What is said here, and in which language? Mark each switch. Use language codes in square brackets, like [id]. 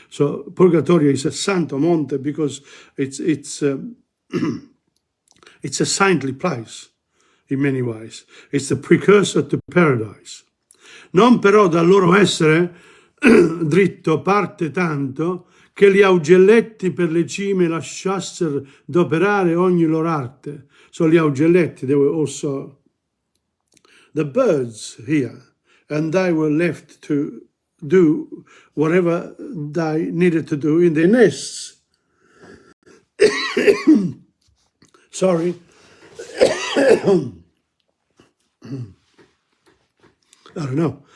[en] So Purgatorio is a santo monte because it's a saintly place in many ways. It's the precursor to paradise. [it] Non però dal loro essere dritto parte tanto che gli augelletti per le cime lasciassero d'operare ogni loro arte. [en] So [it] gli augelletti, [en] they were also the birds here, and they were left to do whatever they needed to do in their nests. Sorry. I don't know.